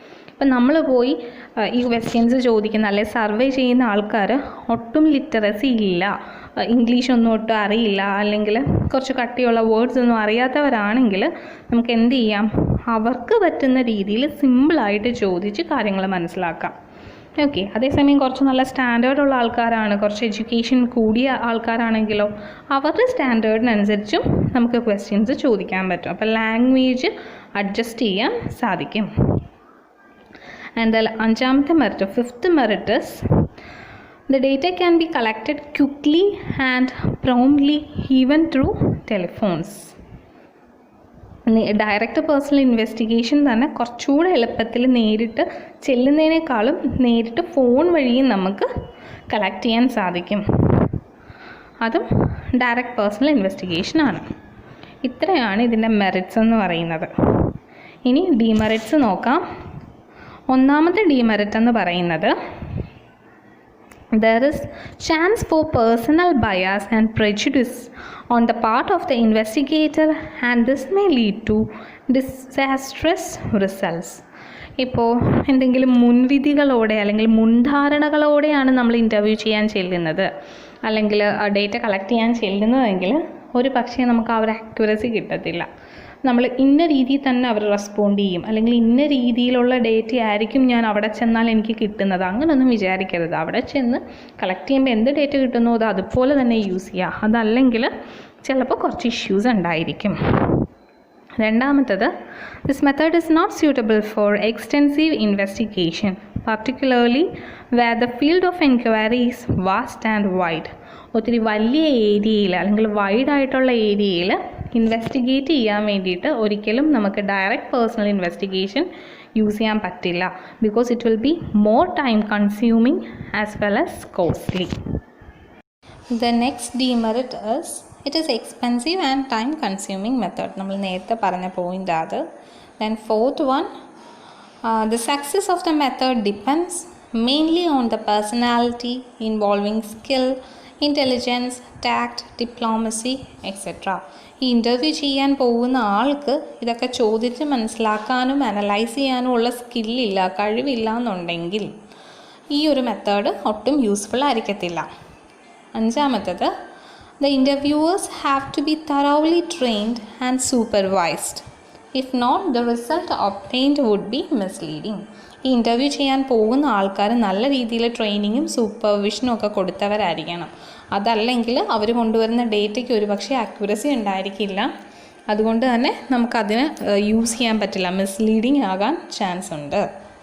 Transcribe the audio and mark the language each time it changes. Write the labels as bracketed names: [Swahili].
[Malayalam] ഇപ്പം നമ്മൾ പോയി ഈ ക്വസ്റ്റ്യൻസ് ചോദിക്കുന്ന അല്ലെങ്കിൽ സർവേ ചെയ്യുന്ന ആൾക്കാർ ഒട്ടും ലിറ്ററസി ഇല്ല, ഇംഗ്ലീഷൊന്നും ഒട്ടും അറിയില്ല, അല്ലെങ്കിൽ കുറച്ച് കട്ടിയുള്ള വേർഡ്സ് ഒന്നും അറിയാത്തവരാണെങ്കിൽ നമുക്ക് എന്ത് ചെയ്യാം, അവർക്ക് പറ്റുന്ന രീതിയിൽ സിമ്പിളായിട്ട് ചോദിച്ച് കാര്യങ്ങൾ മനസ്സിലാക്കാം. ഓക്കെ, അതേസമയം കുറച്ച് നല്ല സ്റ്റാൻഡേർഡുള്ള ആൾക്കാരാണ്, കുറച്ച് എഡ്യൂക്കേഷൻ കൂടിയ ആൾക്കാരാണെങ്കിലോ അവരുടെ സ്റ്റാൻഡേർഡിനനുസരിച്ചും നമുക്ക് ക്വസ്റ്റ്യൻസ് ചോദിക്കാൻ പറ്റും. അപ്പോൾ ലാംഗ്വേജ് അഡ്ജസ്റ്റ് ചെയ്യാൻ സാധിക്കും. [English] and [Malayalam] അഞ്ചാമത്തെ [English] Merit, fifth merit is the data can be collected quickly and promptly even through telephones. [Malayalam] Direct personal investigation തന്നെ കുറച്ചുകൂടെ എളുപ്പത്തിൽ നേരിട്ട് ചെല്ലുന്നതിനേക്കാളും നേരിട്ട് ഫോൺ വഴിയും നമുക്ക് കളക്ട് ചെയ്യാൻ സാധിക്കും. അതും ഡയറക്റ്റ് പേഴ്സണൽ ഇൻവെസ്റ്റിഗേഷനാണ്. ഇത്രയാണ് ഇതിൻ്റെ മെറിറ്റ്സ് എന്ന് പറയുന്നത്. ഇനി ഡിമെറിറ്റ്സ് നോക്കാം. ഒന്നാമത്തെ ഡിമെറിറ്റ് എന്ന് പറയുന്നത് [English] there is chance for personal bias and prejudice on the part of the investigator and this may lead to disastrous results. [Malayalam] ഇപ്പോൾ എന്തെങ്കിലും മുൻവിധികളോടെ അല്ലെങ്കിൽ മുൻധാരണകളോടെയാണ് നമ്മൾ ഇൻ്റർവ്യൂ ചെയ്യാൻ ചെല്ലുന്നത് അല്ലെങ്കിൽ ഡേറ്റ കളക്ട് ചെയ്യാൻ ചെല്ലുന്നതെങ്കിൽ ഒരു പക്ഷേ നമുക്ക് ആ ഒരു ആക്യുറസി കിട്ടത്തില്ല. നമ്മൾ ഇന്ന രീതിയിൽ തന്നെ അവർ റെസ്പോണ്ട് ചെയ്യും അല്ലെങ്കിൽ ഇന്ന രീതിയിലുള്ള ഡേറ്റ ആയിരിക്കും ഞാൻ അവിടെ ചെന്നാൽ എനിക്ക് കിട്ടുന്നത്, അങ്ങനെയൊന്നും വിചാരിക്കരുത്. അവിടെ ചെന്ന് കളക്ട് ചെയ്യുമ്പോൾ എന്ത് ഡേറ്റ കിട്ടുന്നോ അത് അതുപോലെ തന്നെ യൂസ് ചെയ്യുക. അതല്ലെങ്കിൽ ചിലപ്പോൾ കുറച്ച് ഇഷ്യൂസ് ഉണ്ടായിരിക്കും. രണ്ടാമത്തത്, [English] This method is not suitable for extensive investigation particularly where the field of enquiry is vast and wide. [Malayalam] ഒത്തിരി വലിയ ഏരിയയിൽ അല്ലെങ്കിൽ വൈഡായിട്ടുള്ള ഏരിയയിൽ ഇൻവെസ്റ്റിഗേറ്റ് ചെയ്യാൻ വേണ്ടിയിട്ട് ഒരിക്കലും നമുക്ക് ഡയറക്റ്റ് പേഴ്സണൽ ഇൻവെസ്റ്റിഗേഷൻ യൂസ് ചെയ്യാൻ പറ്റില്ല. [English] Because it will be more time consuming as well as costly. The next demerit is it is expensive and time consuming method. [Malayalam] നമ്മൾ നേരത്തെ പറഞ്ഞ പോയിൻ്റ് അത്. [English] Then fourth one, the success of the method depends mainly on the personality involving skill, intelligence, tact, diplomacy, etc. [Malayalam] ഈ interview ചെയ്യാൻ പോകുന്ന ആൾക്ക് ഇതൊക്കെ ചോദിച്ച് മനസ്സിലാക്കാനും അനലൈസ് ചെയ്യാനും ഉള്ള സ്കില്ലില്ല, കഴിവില്ല എന്നുണ്ടെങ്കിൽ ഈ ഒരു മെത്തേഡ് ഒട്ടും യൂസ്ഫുൾ ആയിരിക്കത്തില്ല. അഞ്ചാമത്തത്, [English] the interviewers have to be thoroughly trained and supervised. If not, the result obtained would be misleading. [Malayalam] ഈ ഇൻ്റർവ്യൂ ചെയ്യാൻ പോകുന്ന ആൾക്കാർ നല്ല രീതിയിൽ ട്രെയിനിങ്ങും സൂപ്പർവിഷനും ഒക്കെ കൊടുത്തവരായിരിക്കണം. അതല്ലെങ്കിൽ അവർ കൊണ്ടുവരുന്ന ഡേറ്റയ്ക്ക് ഒരു പക്ഷേ ആക്യുറസി ഉണ്ടായിരിക്കില്ല. അതുകൊണ്ട് തന്നെ നമുക്കതിന് യൂസ് ചെയ്യാൻ പറ്റില്ല, മിസ്ലീഡിങ് ആകാൻ ചാൻസ് ഉണ്ട്.